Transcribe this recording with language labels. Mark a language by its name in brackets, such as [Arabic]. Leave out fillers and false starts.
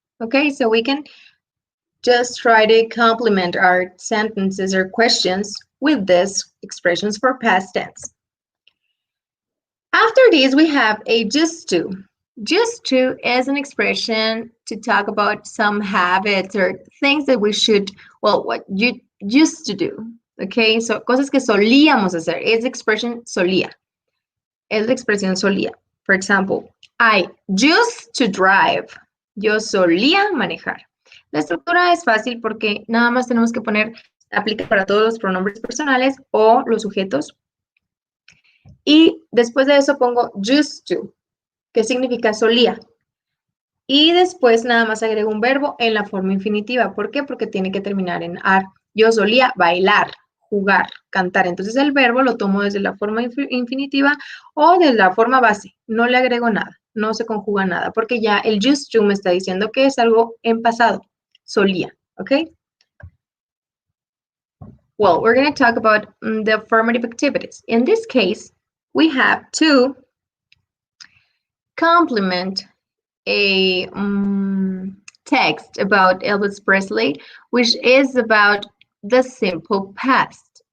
[English] Okay, so we can just try to complement our sentences or questions with these expressions for past tense. After this, we have a just to. Just to is an expression to talk about some habits or things that we should, well, what you used to do. [Spanish] Okay, so cosas que solíamos hacer. Es la expression solía. Es la expresión solía. [English] For example, I used to drive. [Spanish] Yo solía manejar. La estructura es fácil porque nada más tenemos que poner, aplica para todos los pronombres personales o los sujetos. Y después de eso pongo used to, que significa solía. Y después nada más agrego un verbo en la forma infinitiva. ¿Por qué? Porque tiene que terminar en ar. Yo solía bailar, jugar, cantar. Entonces el verbo lo tomo desde la forma infinitiva o desde la forma base. No le agrego nada, no se conjuga nada, porque ya el used to me está diciendo que es algo en pasado. Solía, ¿ok? [English] Well, we're going to talk about the affirmative activities. In this case, we have to complement a text about Elvis Presley, which is about the simple past.